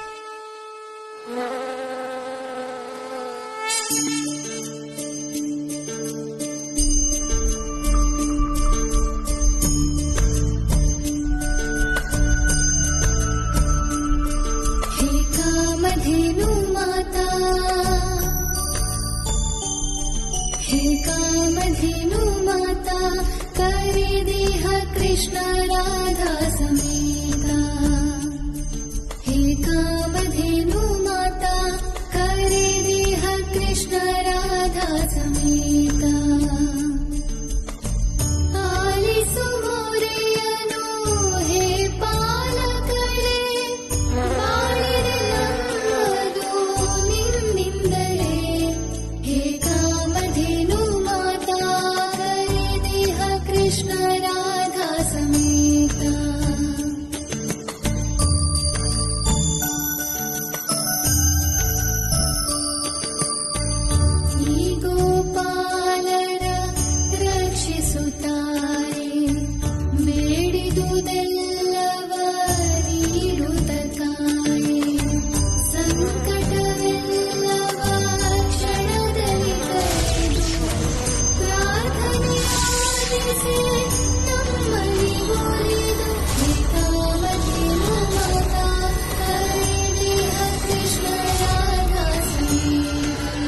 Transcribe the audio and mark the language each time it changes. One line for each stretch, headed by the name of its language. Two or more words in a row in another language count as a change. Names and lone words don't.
Hindi: हे कामधेनु माता, हे कामधेनु माता, करे देह कृष्ण राधा समेता. हे कामधेनु माता, करे देह कृष्ण राधा समेता.
Kannada: ಆಲಿಸು ಮೊರೆಯನು हे ಪಾಲಕರೇ, ಬಾಳಿರಲಂಬುದು ನಿನ್ನಿಂದಲೇ.
Hindi: हे कामधेनु माता, करे देह कृष्ण राधा समेता.
Kannada: ಈ ಗೋಪಾಲರ ರಕ್ಷಿಸುತ್ತಾರೆ, ಬೇಡಿದುದೆಲ್ಲವ ನೀಡುತ್ತ ಕಾಯೆ. ಸಂಕಟವೆಲ್ಲವ ಕ್ಷಣದಲ್ಲಿ ಕಳೆದು ಪ್ರಾರ್ಥನೆಯಾಲಿಸಿ ನಮ್ಮಲ್ಲಿ ಒಲಿದು.
Hindi: हे कामधेनु माता, करे देह कृष्ण राधा समेता.